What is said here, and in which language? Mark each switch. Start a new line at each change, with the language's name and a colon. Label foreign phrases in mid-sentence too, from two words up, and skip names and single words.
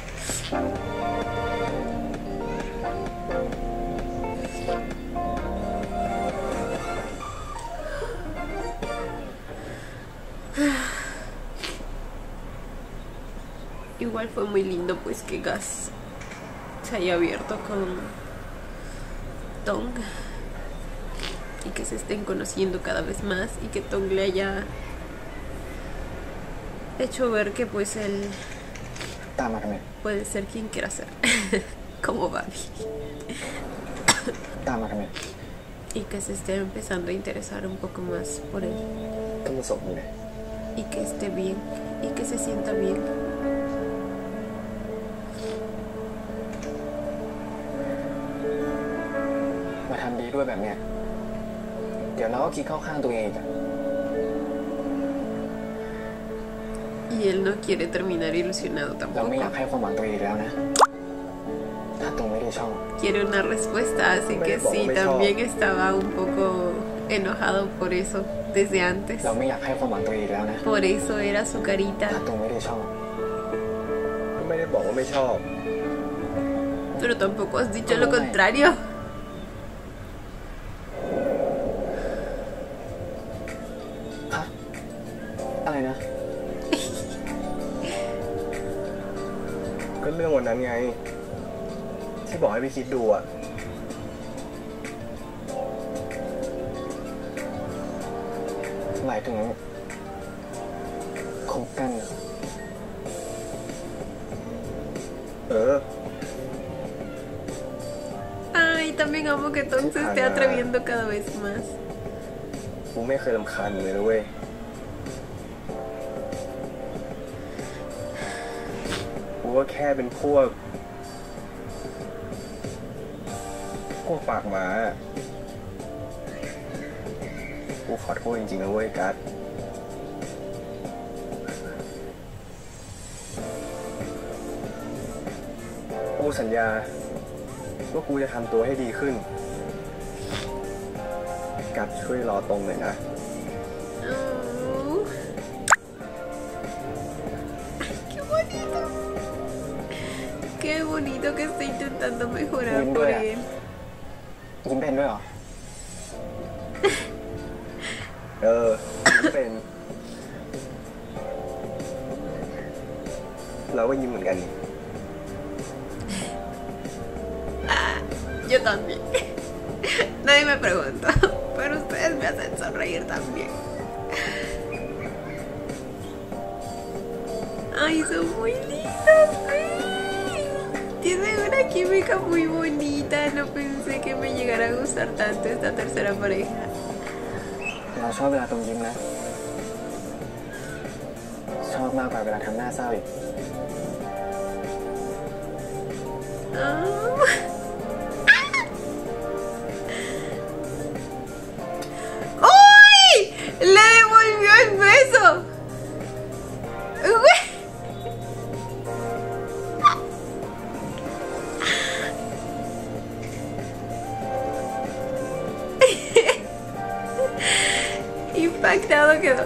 Spanish: Igual fue muy lindo pues que Gas se haya abierto con Tong y que se estén conociendo cada vez más y que Tong le haya hecho ver que pues él
Thai: ตามมาทำไม
Spanish: puede ser quien quiera ser como Barbie
Thai: ตามมาทำไม
Spanish: y que se esté empezando a interesar un poco más por él.
Thai: ก็มาส่งมึงเลย
Spanish: y que esté bien y que se sienta bien.
Thai: มาทำดีด้วยแบบเนี้ยเดี๋ยวเราก็คิดเข้าข้างตัวเองอีกอะ
Spanish: Y él no quiere terminar ilusionado
Thai: เราไม่
Spanish: tampoco.
Thai: อยากให้ความหวังตัวเองอีกแล้วนะถ้าตัวไม่ได้ชอบ
Spanish: Quiere una respuesta, así que sí, también estaba un poco enojado por eso desde antes.
Thai: เราไม่อยากให้ความหวังตัวเองอีกแล้วนะ
Spanish: Por eso era su
Thai: ถ้า
Spanish: carita.
Thai: ตัวไม่ได้ชอบ ก็ไม่ได้บอกว่าไม่ชอบ
Spanish: Pero tampoco has dicho lo contrario.
Thai: ฮะอะไรนะ ก็เรื่องวันนั้นไง ที่บอกให้ไปคิดดูอะ หมายถึงคบกัน
Spanish: Ay, también amo que Tom se esté atreviendo cada vez más.
Thai: กูไม่เคยรำคาญมึงเลยนะเว้ย กูก็แค่เป็นพวก ปากหมา กูขอโทษจริงๆนะเว้ยกัสกูสัญญาว่ากูจะทำตัวให้ดีขึ้น กัสช่วยรอตรงหน่อยนะ
Spanish: Oh. Qué bonito. Qué bonito que está intentando mejorar por él.
Thai: ยิ้มเป็นด้วยเหรอ เป็น เราก็ยิ้มเหมือนกัน
Spanish: Yo también. Nadie me preguntó, pero ustedes me hacen sonreír también. Ay, son muy lindos, sí. Tienen una química muy bonita. No pensé que me llegara a gustar tanto esta tercera pareja.
Thai: เราชอบเวลาตรงยิ้มนะ ชอบมากกว่าเวลาทำหน้าเศร้าอีก
Spanish: Oh. ¡Uy! ¡Le devolvió el beso! ¡Uy! Impactado quedó.